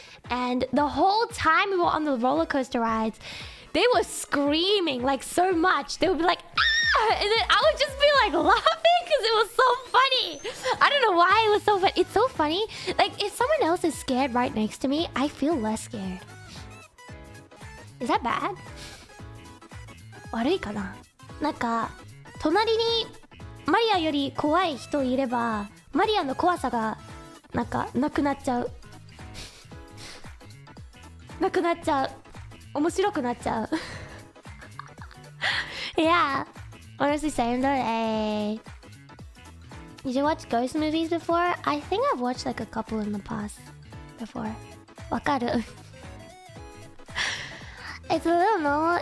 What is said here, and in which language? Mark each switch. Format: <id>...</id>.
<en>And the whole time we were on the roller coaster rides, they were screaming like so much. They would be like, ah! And then I would just be like laughing because it was so funny. I don't know why it was so funny. It's so funny. Like if someone else is scared right next to me, I feel less scared. Is that bad?</en> <ja>悪いかな? なんか隣にマリアより怖い人いればマリアの怖さがなんかなくなっちゃうなくなっちゃう面白くなっちゃう</ja> <en>Yeah, honestly same though. Did you watch ghost movies before? I think I've watched like a couple in the past before.</en> <ja>わかる</ja> <en>It's a little normal.</en>